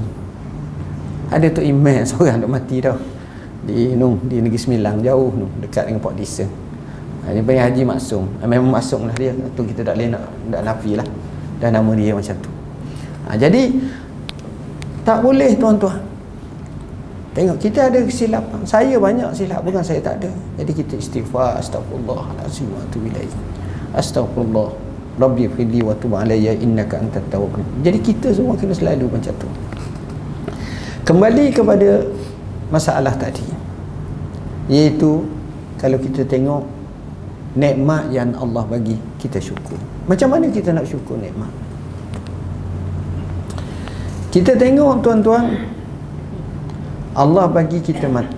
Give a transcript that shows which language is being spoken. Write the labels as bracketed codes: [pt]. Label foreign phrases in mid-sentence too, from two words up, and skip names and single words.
[ms] Ada Tok Imeh seorang dah mati dah di Negeri Sembilan, jauh dekat dengan Port Dickson. Dia panggil Haji Maksum. Memang maksum lah dia tu, kita tak boleh nak nafi lah, dah nama dia macam tu. Jadi tak boleh tuan-tuan. Tengok, kita ada kesilapan. Saya banyak silap, bukan saya tak ada. Jadi kita istighfar, [ar] أستغفر الله العظيم وأتوب إليه، أستغفر الله ربي اغفر لي وتب علي إنك أنت التواب. [ms] Jadi kita semua kena selalu macam tu. Kembali kepada masalah tadi, iaitu kalau kita tengok nikmat yang Allah bagi, kita syukur. Macam mana kita nak syukur nikmat? Kita tengok tuan-tuan, Allah bagi kita mata.